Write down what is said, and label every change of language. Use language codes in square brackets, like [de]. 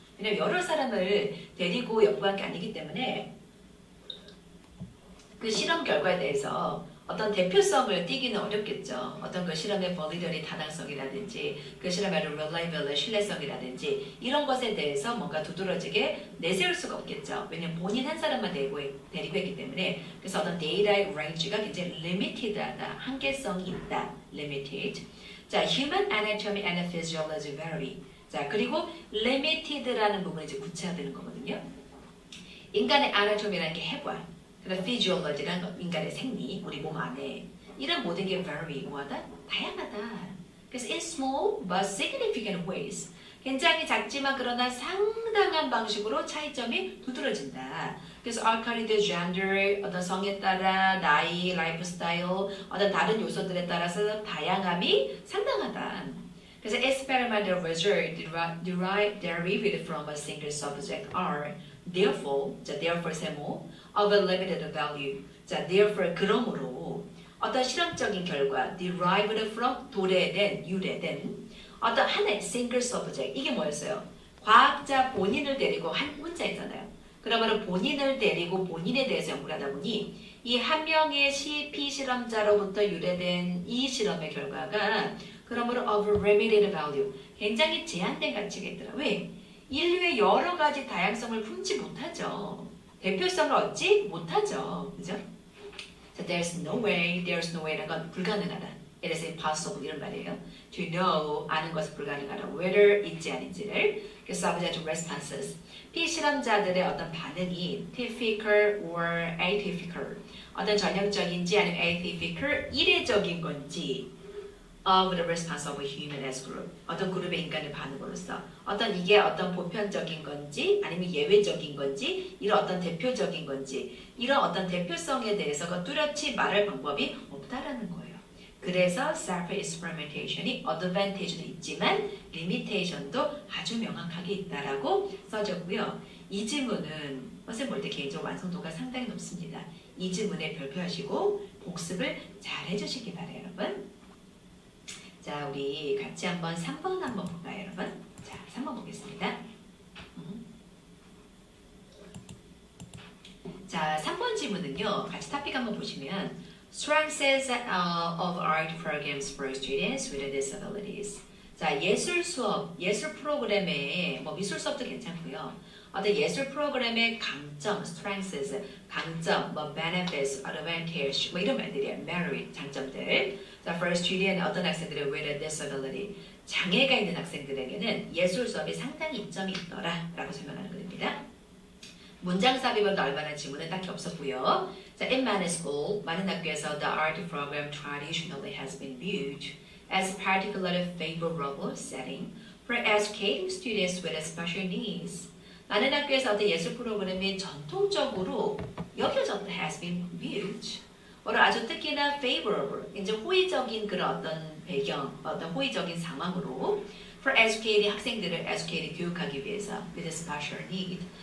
[ko] 왜냐면 여러 사람을 데리고 연구한 게 아니기 때문에 그 실험 결과에 대해서 어떤 대표성을 띠기는 어렵겠죠. 어떤 그 실험의 validity 타당성이라든지 그 실험의 reliability 신뢰성이라든지 이런 것에 대해서 뭔가 두드러지게 내세울 수가 없겠죠. 왜냐면 본인 한 사람만 데리고 했기 때문에 그래서 어떤 데이터의 range가 굉장히 limited하다. 한계성이 있다. limited. [en] 자, human anatomy and physiology vary. [ko] 자, 그리고 limited라는 부분이 이제 구체화되는 거거든요. 인간의 anatomy라는 게 해부학. 그러니까 physiology란 인간의 생리, 우리 몸 안에 이런 모든 게 vary, 뭐하다? 다양하다. 그래서 [en] in small but significant ways [ko] 굉장히 작지만 그러나 상당한 방식으로 차이점이 두드러진다. 그래서 alkaline gender, 어떤 성에 따라, 나이, 라이프 스타일, 어떤 다른 요소들에 따라서 다양함이 상당하다. [en] 그래서 experimental results derived from a single subject are therefore, 자, therefore 세모, of a limited value. [ko] 자, therefore 그러므로 어떤 실험적인 결과 [en] derived from [ko] 도래된, 유래된 어떤 하나의 [en] single subject. [ko] 이게 뭐였어요? 과학자 본인을 데리고 한 문자이잖아요. 그러면 본인을 데리고 본인에 대해서 연구를 하다 보니 이 한 명의 피실험자로부터 유래된 이 실험의 결과가 그러므로 [en] of limited value. [ko] 굉장히 제한된 가치가 있더라. 왜? 인류의 여러 가지 다양성을 품지 못하죠. 대표성을 얻지 못하죠. 그죠? [en] So there's no way [ko] 라는 건 불가능하다. [en] It is impossible [ko] 이런 말이에요. [en] To know, [ko] 아는 것은 불가능하다. Whether 있지 아닌지를. [en] 그래서 subject responses. [ko] 피실험자들의 어떤 반응이 [en] typical or atypical. [ko] 어떤 전형적인지 아니면 [en] atypical, [ko] 이례적인 건지 [en] of the response of a human as group. [ko] 어떤 그룹의 인간의 반응으로서 어떤 이게 어떤 보편적인 건지 아니면 예외적인 건지 이런 어떤 대표적인 건지 이런 어떤 대표성에 대해서가 뚜렷이 말할 방법이 없다라는 거예요. 그래서 self-experimentation이 advantage도 있지만 limitation도 아주 명확하게 있다라고 써졌고요. 이 지문은 선생님 볼 때 개인적으로 완성도가 상당히 높습니다. 이 지문에 별표하시고 복습을 잘 해주시기 바래요, 여러분. 자, 우리 같이 한번 3번 한번 볼까요, 여러분? 자, 3번 보겠습니다. 자, 3번 지문은요. 같이 토픽 한번 보시면 [en] Strengths of art programs for students with disabilities. [ko] 자, 예술 수업, 예술 프로그램에 뭐 미술 수업도 괜찮고요. 어떤 예술 프로그램의 강점, strengths, 강점, 뭐 benefits, advantage, 뭐 이런 말들이에요. merit, 장점들. 자, [en] for student, [ko] 어떤 학생들의 [en] with disability, [ko] 장애가 있는 학생들에게는 예술 수업이 상당히 이점이 있더라 라고 설명하는 겁니다. 문장 삽입은 얼마나 질문은 딱히 없었고요. [en] 자, in many schools, [ko] 많은 학교에서 [en] the art program traditionally has been viewed as a particularly favorable setting for educating students with special needs. [ko] 많은 학교에서 어떤 예술 프로그램이 전통적으로 여겨졌다 [en] has been viewed. [ko] 뭐로 아주 특히나 favorable, 이제 호의적인 그런 어떤 배경, 어떤 호의적인 상황으로 [en] for educating [ko] 학생들을 educating 교육하기 위해서 [en] with a special need.